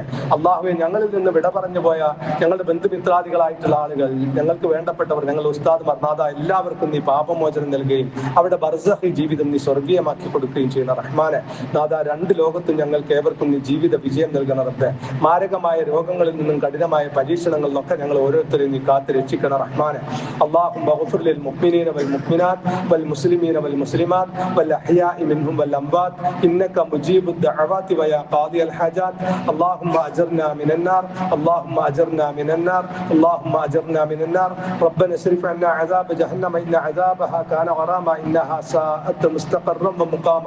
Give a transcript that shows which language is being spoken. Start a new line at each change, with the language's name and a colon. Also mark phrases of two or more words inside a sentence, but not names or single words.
Malayalam: അള്ളാഹുവെ, ഞങ്ങളിൽ നിന്ന് വിട പറഞ്ഞു പോയ ഞങ്ങളുടെ ബന്ധുമിത്രാദികളായിട്ടുള്ള ആളുകൾ, ഞങ്ങൾക്ക് വേണ്ടപ്പെട്ടവർ, ഞങ്ങളുടെ ഉസ്താദ്മാർ, നാഥ, എല്ലാവർക്കും നീ പാപമോചനം നൽകുകയും അവരുടെ ബർസഖി ജീവിതം നീ സ്വർഗീയമാക്കി കൊടുക്കുകയും ചെയ്യുന്ന റഹ്മാനെ. നാഥ, രണ്ട് ലോകത്തും ഞങ്ങൾക്ക് ഏവർക്കും നീ ജീവിത വിജയം നൽകണം റബ്ബേ. മാരകമായ രോഗങ്ങളിൽ നിന്നും കഠിനമായ പരീക്ഷണങ്ങളിൽ നിന്നൊക്കെ ഞങ്ങൾ ഓരോരുത്തരെയും നീ കാത്ത് രക്ഷിക്കണം റഹ്മാനെ.
Arabic: اللهم اغفر للمؤمنين والمؤمنات والمسلمين والمسلمات والأحياء منهم والأموات إنك مجيب الدعوات ويا قاضي الحاجات. اللهم أجرنا من النار، اللهم أجرنا من النار، اللهم أجرنا من النار. ربنا اصرف عنا عذاب جهنم إن عذابها كان غراما إنها ساءت مستقرا ومقاما.